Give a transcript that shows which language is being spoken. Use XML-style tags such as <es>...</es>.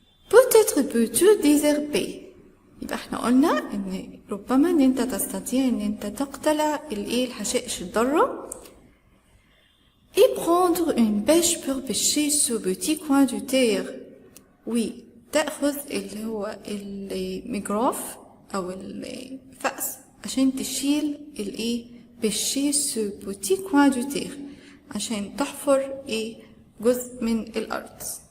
<fr>Peut-être peux-tu désherber.</fr> <ar>يبقى احنا قلنا ان ربما ان انت تستطيع ان انت تقتلع الحشائش الضارة</ar> <fr>Et prendre une bêche pour pêcher ce petit coin de terre.</fr> <ar>Oui, تأخذ اللي هو الميكروف أو الفأس عشان تشيل</ar> <fr>pêcher ce petit coin de terre</fr> <ar>عشان تحفر جزء من الأرض.</ar>